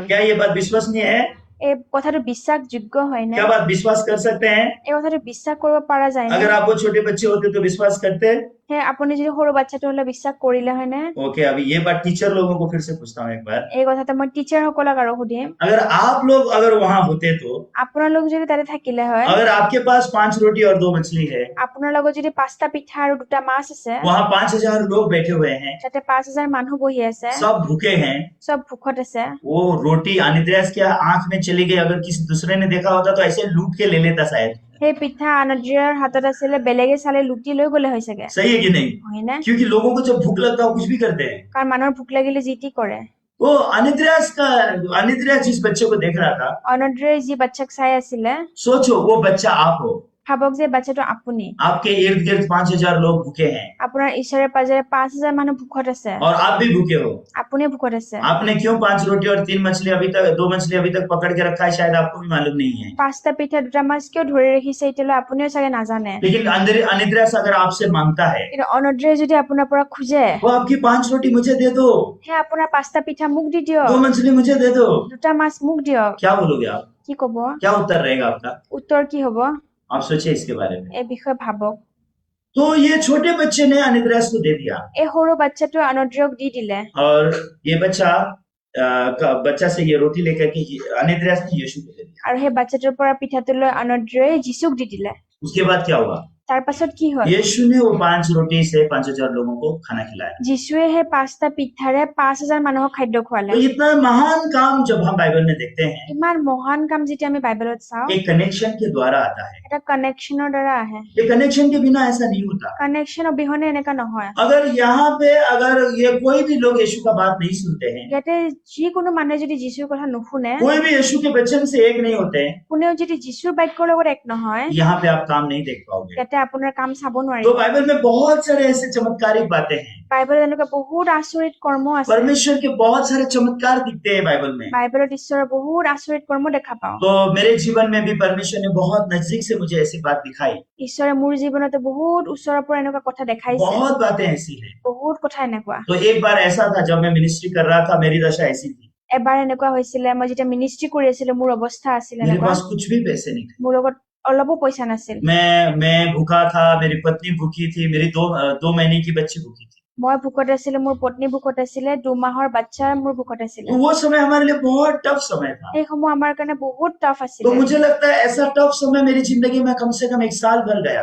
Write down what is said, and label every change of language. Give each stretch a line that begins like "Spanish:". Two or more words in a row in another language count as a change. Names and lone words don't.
Hindi: क्या ये बात विश्वसनीय है?
Assamese: এই কথাটো বিশ্বাসযোগ্য হয় নে?
Hindi: क्या बात विश्वास कर सकते हैं?
Assamese: এই কথাটো বিশ্বাস কৰিব পৰা যায় নে?
Hindi: अगर आप वो छोटे बच्चे होते तो विश्वास करते?
Assamese: হে আপুনি যদি সৰু বাচ্চাটো হলে বিশ্বাস কৰিলে হয় নে?
Hindi: ओके, अभी ये बात टीचर लोगों को फिर से पूछता हूँ एक बार।
Assamese: এই কথাটো মই টিচাৰ সকলক আৰু সুধিম।
Hindi: अगर आप लोग अगर वहां होते तो,
Assamese: আপোনালোক যদি তাতে থাকিলে হয়,
Hindi: अगर आपके पास 5 रोटी और 2 मछली है,
Assamese: আপোনাৰ লগত যদি 5টা পিঠা আৰু 2টা মাছ আছে,
Hindi: वहां 5000 लोग बैठे हुए हैं,
Assamese: তাতে 5000 মানুহ বহি আছে,
Hindi: सब भूखे हैं,
Assamese: চব ভোকত আছে,
Hindi: वो रोटी अनिद्रास के आंख में चली गई, अगर किसी दूसरे ने देखा होता तो ऐसे लूट के ले लेता शायद।
Assamese: সেই পিঠা আনদ্ৰিয়ৰ হাতত আছিলে, বেলেগে চালে লুটি লৈ গলে হৈ চাগে,
Hindi: सही है कि नहीं?
Assamese: হয় নে?
Hindi: क्योंकि लोगों को जब भूख लगता है वो कुछ भी करते हैं।
Assamese: কাৰণ মানুহৰ ভোক লাগিলে যি টি কৰে।
Hindi: वो अनिद्रास जिस बच्चे को देख रहा था,
Assamese: অনদ্ৰিয়ই যি বাচ্চাক চাই আছিলে,
Hindi: सोचो वो बच्चा आप हो,
Assamese: ভাবক যে বাচ্চাটো আপুনি,
Hindi: आपके इर्द गिर्द 5000 लोग भूखे हैं
Assamese: আপোনাৰ ইচাৰে পাজৰে 5000 মানুহ ভোকত আছে,
Hindi: और आप भी भूखे हो।
Assamese: আপুনিও ভোকত আছে।
Hindi: आपने क्यों 5 रोटी और 3 मछली अभी तक 2 मछली अभी तक पकड़ के रखा है, शायद आपको भी मालूम नहीं है।
Assamese: 5টা পিঠা 2টা মাছ কিয় ধৰি ৰাখিছে এতিয়ালৈ আপুনিও চাগে নাজানে।
Hindi: लेकिन अनिद्रास अगर आपसे मांगता है,
Assamese: কিন্তু অনদ্ৰিয়ে যদি আপোনাৰ পৰা খোজে,
Hindi: वो आपकी 5 रोटी मुझे दे दो,
Assamese: হে আপোনাৰ 5টা পিঠা মোক দি দিয়ক,
Hindi: 2 मछली मुझे दे दो,
Assamese: 2টা মাছ মোক দিয়ক,
Hindi: क्या बोलोगे आप?
Assamese: কি কব?
Hindi: क्या उत्तर रहेगा आपका?
Assamese: উত্তৰ কি হব?
Hindi: आप सोचिए इसके बारे में।
Assamese: এই বিষয়ে ভাবক।
Hindi: तो ये छोटे बच्चे ने अनिद्रास को दे दिया
Assamese: এই সৰু বাচ্চাটো অনদ্ৰিয়ক দি দিলে,
Hindi: और ये बच्चा से ये रोटी लेकर के अनिद्रास ने यीशु को दे दिया।
Assamese: আৰু সেই বাচ্চাটোৰ পৰা পিঠাটো লৈ অনদ্ৰিয়ে যীশুক দি দিলে।
Hindi: उसके बाद क्या हुआ?
Assamese: তাৰ পাছত কি হ'ল
Hindi: यीशु ने वो 5 रोटी से 5,000 लोगों को खाना खिलाया।
Assamese: যীশুৱে সেই 5টা পিঠাৰে 5,000 মানুহক খাদ্য খুৱালে
Hindi: तो इतना महान काम जब हम बाइबल में देखते हैं,
Assamese: ইমান মহান কাম যেতিয়া আমি বাইবেলত চাওঁ
Hindi: एक कनेक्शन के द्वारा आता है।
Assamese: এটা কানেকশ্যনৰ দ্বাৰা আহে
Hindi: ये कनेक्शन के बिना ऐसा नहीं होता।
Assamese: কানেকশ্যন অবিহনে এনেকা নহয়
Hindi: अगर यहाँ पे अगर ये कोई भी लोग यीशु का बात नहीं सुनते हैं,
Assamese: ইয়াতে যিকোনো মানুহে যদি যীশুৰ কথা নুশুনে
Hindi: कोई भी यीशु के वचन से एक नहीं होते हैं,
Assamese: কোনেও যদি যীশুৰ বাক্যৰ লগত এক নহয়
Hindi: यहाँ पे आप काम नहीं देख पाओगे।
Assamese: ইয়াতে আপোনাৰ কাম চাব
Hindi: तो
Assamese: নোৱাৰিব
Hindi: बाइबल में बहुत सारे ऐसे चमत्कारिक बातें हैं।
Assamese: বাইবেলত এনেকুৱা বহুত আচৰিত কৰ্ম আছে
Hindi: परमेश्वर के बहुत सारे चमत्कार दिखते हैं बाइबल में।
Assamese: বাইবেলত ঈশ্বৰৰ বহুত আচৰিত কৰ্ম দেখা পাওঁ
Hindi: तो मेरे जीवन में भी परमेश्वर ने बहुत नजदीक से मुझे ऐसी बात दिखाई।
Assamese: ঈশ্বৰে মোৰ জীৱনতে বহুত ওচৰৰ পৰা এনেকুৱা কথা দেখাইছে
Hindi: बहुत बातें ऐसी हैं।
Assamese: বহুত কথা এনেকুৱা
Hindi: तो एक बार ऐसा था जब मैं मिनिस्ट्री कर रहा था, मेरी दशा ऐसी थी,
Assamese: এবাৰ এনেকুৱা হৈছিলে মই যেতিয়া মিনিষ্ট্ৰি কৰি আছিলো মোৰ অৱস্থা আছিল
Hindi: मेरे
Assamese: এনেকুৱা
Hindi: पास कुछ भी पैसे नहीं थे।
Assamese: মোৰ লগত অলপো পইচা নাছিল
Hindi: मैं भूखा था, मेरी पत्नी भूखी थी, मेरी 2 महीने की बच्ची भूखी थी।
Assamese: মই ভোকত আছিলো মোৰ পত্নী ভোকত আছিলে 2 মাহৰ বাচ্চা মোৰ ভোকত আছিলে
Hindi: तो वो समय हमारे लिए बहुत टफ समय था।
Assamese: সেই সময় আমাৰ কাৰণে বহুত টাফ
Hindi: तो
Assamese: আছিলে
Hindi: मुझे लगता है ऐसा टफ समय मेरी जिंदगी में कम से कम 1 साल भर गया।